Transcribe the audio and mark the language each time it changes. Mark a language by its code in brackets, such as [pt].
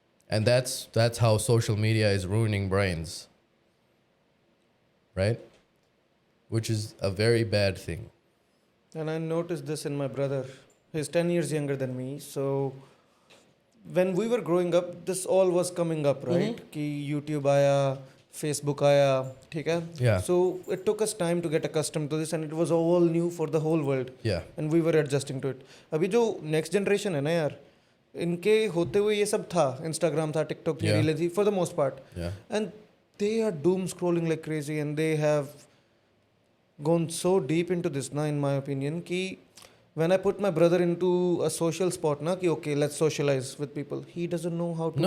[en] And that's how social media is ruining brains. Right? Which is a very bad thing. And I noticed this in my brother. He's 10 years younger than me. So when we were growing up, this all was coming up, right? [hi] कि YouTube आया, Facebook आया, ठीक है? [en] Yeah. So it took us time to get accustomed to this, and it was all new for the whole world. Yeah. And we were adjusting to it. [hi] अभी जो next generation है ना यार, इनके होते हुए ये सब था. Instagram था, TikTok थी, [en] Yeah. Reels थी, for the most part. Yeah. And they are doom scrolling like crazy, and they have gone so deep into this now, in my opinion, कि when I put my brother into a social spot na, कि okay, let's socialize with people, he doesn't know how to